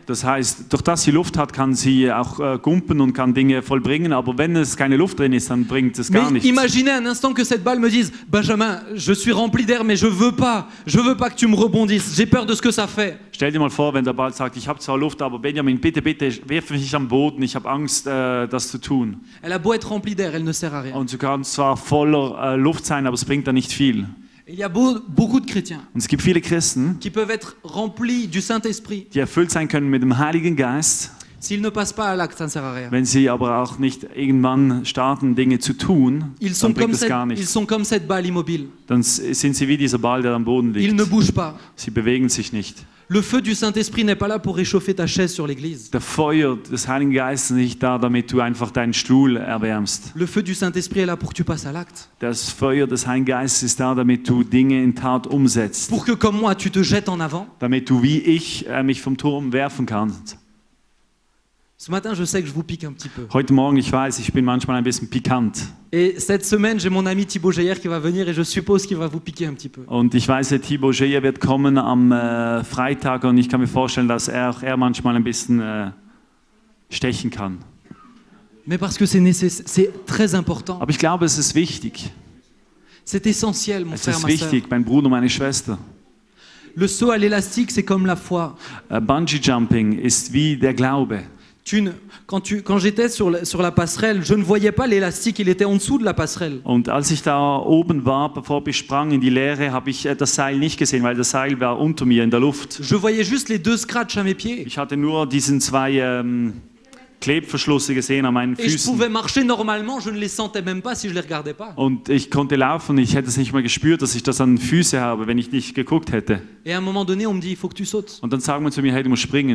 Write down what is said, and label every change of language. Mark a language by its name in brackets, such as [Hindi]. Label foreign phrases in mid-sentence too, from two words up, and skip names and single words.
[German] Das heißt, durch das sie Luft hat, kann sie auch gumpen und kann Dinge vollbringen. Aber wenn es keine Luft drin ist, dann bringt es gar [French] Mais [German] nichts. [French] imaginez un instant que cette balle me dise « Benjamin, je suis rempli d'air, mais je veux pas que tu me rebondisses. J'ai peur de ce que ça fait. » [German] Stell dir mal vor, wenn der Ball sagt, ich habe zwar Luft, aber Benjamin, bitte, bitte, wirf mich nicht am Boden, ich habe Angst, das zu tun. [French] Elle a beau être remplie d'air, elle ne sert à rien. [German] Und du kannst zwar voller Luft sein, aber es bringt da nicht viel. [French] Il y a beaucoup de chrétiens [German] Und es gibt viele Christen, [French] qui peuvent être remplis du Saint-Esprit. [German] die erfüllt sein können mit dem Heiligen Geist, [French] S'ils ne passent pas à l'acte, ça ne sert à rien. [German] wenn sie aber auch nicht irgendwann starten, Dinge zu tun, [French] Ils [German] dann [French] sont [German] bringt es gar [French] comme [German] nichts. [French] cette balle immobile. [German] Dann sind sie wie dieser Ball, der am Boden [French] Ils ne [German] liegt. [French] bougent pas. [German] Sie bewegen sich nicht. [French] Le feu du Saint-Esprit n'est pas là pour réchauffer ta chaise sur l'église. [German] Der Feuer des Heiligen Geistes ist nicht da, damit du einfach deinen Stuhl erwärmst. [French] Le feu du Saint-Esprit est là pour que tu passes à l'acte. [German] Das Feuer des Heiligen Geistes ist da, damit du Dinge in Tat umsetzt. [French] Pour que, comme moi, tu te jettes en avant. [German] Damit du wie ich mich vom Turm werfen kannst. [French] Ce matin, je sais que je vous pique un petit peu. [German] Heute Morgen, ich weiß, ich bin manchmal ein bisschen pikant. [French] Et cette semaine, j'ai mon ami Thibaut Geyer qui va venir et je suppose qu'il va vous piquer un petit peu. [German] Und ich weiß, der Thibaut Geyer wird kommen am Freitag und ich kann mir vorstellen, dass er manchmal ein bisschen stechen kann. [French] Mais parce que c'est très important. [German] Aber ich glaube, es ist wichtig. [French] C'est essentiel, mon [German] Es [French] frère, [German] ist [French] ma sœur. [German] wichtig, mein Bruder, meine Schwester. [French] Le saut à l'élastique, c'est comme la foi. [English] Bungee Jumping [German] ist wie der Glaube. [French] Quand j'étais sur la passerelle, je ne voyais pas l'élastique, il était en dessous de la passerelle. [German] Und als ich da oben war, bevor ich sprang in die Leere, habe ich das Seil nicht gesehen, weil das Seil war unter mir in der Luft. [French] Je voyais juste les 2 scratchs à mes pieds. [German] Ich hatte nur diesen 2 Klebverschlüsse gesehen an meinen [French] Et je [German] Füßen. [French] pouvais marcher normalement, je ne les sentais même pas si je les regardais pas. [German] Und ich konnte laufen, ich hätte es nicht mal gespürt, dass ich das an den Füßen habe, wenn ich nicht geguckt hätte. [French] Et à un moment donné, on me dit, il faut que tu sautes. [German] Und dann sagen wir zu mir, hey, du musst springen.